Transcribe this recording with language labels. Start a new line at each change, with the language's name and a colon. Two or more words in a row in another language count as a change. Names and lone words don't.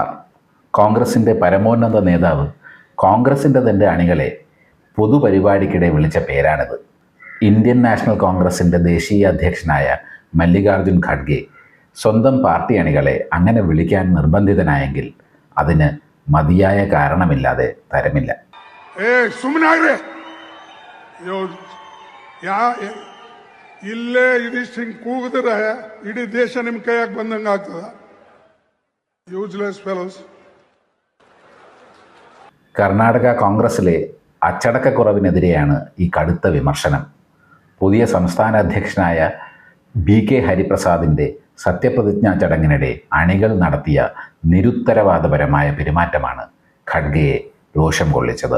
Malayalam: കോൺഗ്രസിൻ്റെ പരമോന്നത നേതാവ് കോൺഗ്രസിൻ്റെ തൻ്റെ അണികളെ പൊതുപരിപാടിക്കിടെ വിളിച്ച പേരാണിത്. ഇന്ത്യൻ നാഷണൽ കോൺഗ്രസിൻ്റെ ദേശീയ അധ്യക്ഷനായ മല്ലികാർജുൻ ഖാർഗെ സ്വന്തം പാർട്ടി അണികളെ അങ്ങനെ വിളിക്കാൻ നിർബന്ധിതനായെങ്കിൽ അതിന് മതിയായ കാരണമില്ലാതെ തരമില്ല.
Kannada: ಇಲ್ಲೇ ಇದಿಷ್ಟು ಹಿಂಗೆ ಕೂಗಿದ್ರೆ ಇಡೀ ದೇಶ ನಿಮ್ಮ ಕೈಯಾಗ ಬಂದಂಗೆ ಆಗ್ತದ.
English: useless fellows.
Malayalam: കർണാടക കോൺഗ്രസിലെ അച്ചടക്കക്കുറവിനെതിരെയാണ് ഈ കടുത്ത വിമർശനം. പുതിയ സംസ്ഥാന അധ്യക്ഷനായ BK ഹരിപ്രസാദിൻ്റെ സത്യപ്രതിജ്ഞാ ചടങ്ങിനിടെ അണികൾ നടത്തിയ നിരുത്തരവാദപരമായ പെരുമാറ്റമാണ് ഖഡ്ഗെയെ രോഷം കൊള്ളിച്ചത്.